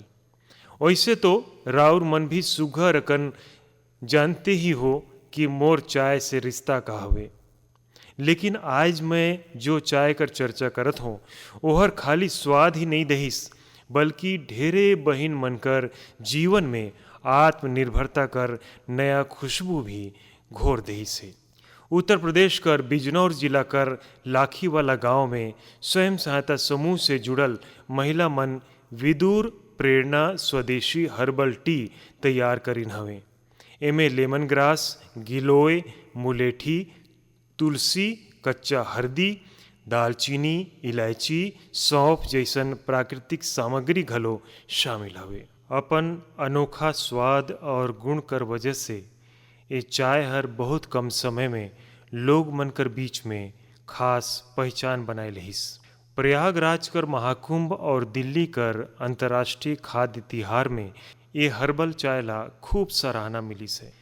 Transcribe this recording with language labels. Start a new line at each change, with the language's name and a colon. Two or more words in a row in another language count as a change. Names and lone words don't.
Surgujia: वैसे तो राउर मन भी सुघर अकन जानते ही हो कि मोर चाय से रिश्ता का हवे, लेकिन आज मैं जो चाय कर चर्चा करत हूँ ओहर खाली स्वाद ही नहीं दहिस, बल्कि ढेरे बहिन मनकर जीवन में आत्मनिर्भरता कर नया खुशबू भी घोर दहिस है। उत्तर प्रदेश कर बिजनौर जिला कर लाखी वाला गांव में स्वयं सहायता समूह से जुड़ल महिला मन विदुर प्रेरणा स्वदेशी
English: herbal tea
Surgujia: तैयार करिन हवे। एमे
English: lemon grass,
Surgujia: गिलोय, मुलेठी, तुलसी, कच्चा हरदी, दालचीनी, इलायची, सौंफ जैसन प्राकृतिक सामग्री घलो शामिल हवे। अपन अनोखा स्वाद और गुण कर वजह से ये चाय हर बहुत कम समय में लोग मन कर बीच में खास पहचान बनाए लहिस। प्रयागराज कर महाकुंभ और दिल्ली कर अंतर्राष्ट्रीय खाद्य तिहार में ये हर्बल चाय ला खूब सराहना मिलिस है।